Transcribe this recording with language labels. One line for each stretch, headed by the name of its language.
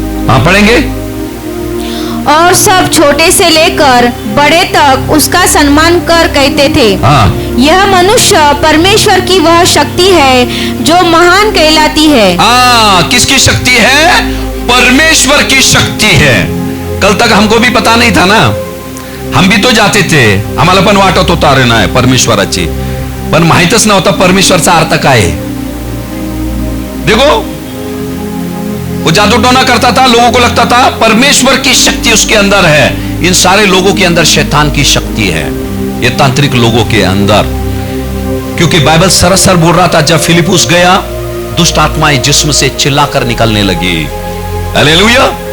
Hindi: आप पढ़ेंगे। और सब छोटे से लेकर बड़े तक उसका सम्मान कर कहते थे। यह मनुष्य परमेश्वर की वह शक्ति है जो महान कहलाती है। किसकी शक्ति है? परमेश्वर की शक्ति है। कल तक हमको भी पता नहीं था ना, हम भी तो जाते थे,
Marathi: आम्हाला पण वाटत होता अरे नाही परमेश्वराची, पण माहितच नव्हता परमेश्वरचा अर्थ काय आहे।
Hindi: देखो वो जादू टोना करता था, लोगों को लगता था परमेश्वर की शक्ति उसके अंदर है। इन सारे लोगों के अंदर शैतान की शक्ति है, ये तांत्रिक लोगों के अंदर। क्योंकि बाइबल सरसर बोल रहा था, जब फिलिपुस गया दुष्ट आत्माएं जिस्म से चिल्लाकर निकलने लगी। हालेलुया।